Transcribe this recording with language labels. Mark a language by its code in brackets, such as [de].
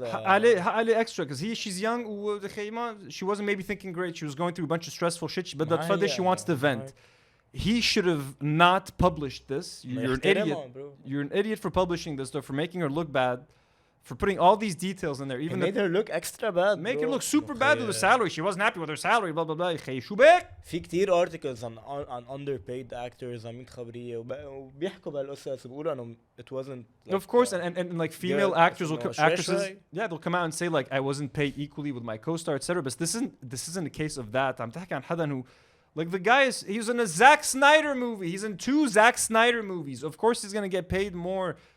[ar] عليه [en] extra, because she's young, she wasn't maybe thinking great. She was going through a bunch of stressful shit, but that she wants to vent. He should have not published this. You're an idiot. You're an idiot for publishing this stuff, for making her look bad, for putting all these details in there. Even made her look extra bad. Make her look super bad with the salary. She wasn't happy with her salary. Blah blah blah. [ar] شو بك؟ في كتير [en] articles on underpaid actors [ar] عاملين خبرية وبيحكوا بهالقصص بيقولوا انه [en] it wasn't. Like, of course, and like female actresses, yeah, they'll come out and say like I wasn't paid equally with my co-star, etc. But this isn't a case of that. I'm talking [ar] عن حدا [en] who, like, the guy he's in a Zack Snyder movie. He's in 2 Zack Snyder movies. Of course, he's gonna get paid more.